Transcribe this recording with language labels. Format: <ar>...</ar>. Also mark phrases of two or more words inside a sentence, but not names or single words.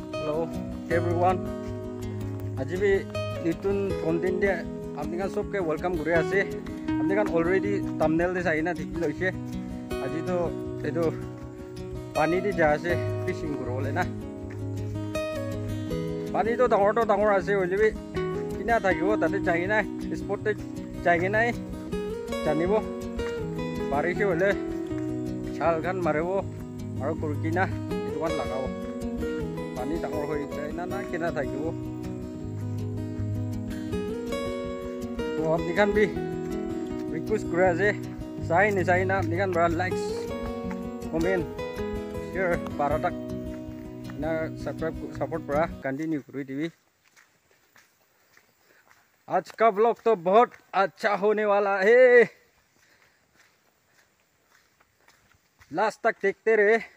<en>Hello everyone.</en> <nag>Aji bi nitun content dia apni kan sob ke welcome kuri ase. Apni kan</nag> <en>already thumbnail</en> <nag>de sai na thik loise. Aji to edo pani di ja ase fishing kuro le na. Pani to dangor ase hoile bi kina thakibo tate jai na spot te jai na janibo. Barish hoile chal kan marebo aru kurkina edu kan lagabo. Pani dangor hoi jai na kina thakibo. To apni kan bi request kura ase sai na apni kan bara</nag> <en>likes comment share</en> <nag>paratak na</nag> <en>subscribe support</en> <nag>para continue kuri dibi.</nag> <hi>आज का व्लॉग तो बहुत अच्छा होने वाला है, लास्ट तक देखते रहे.</hi>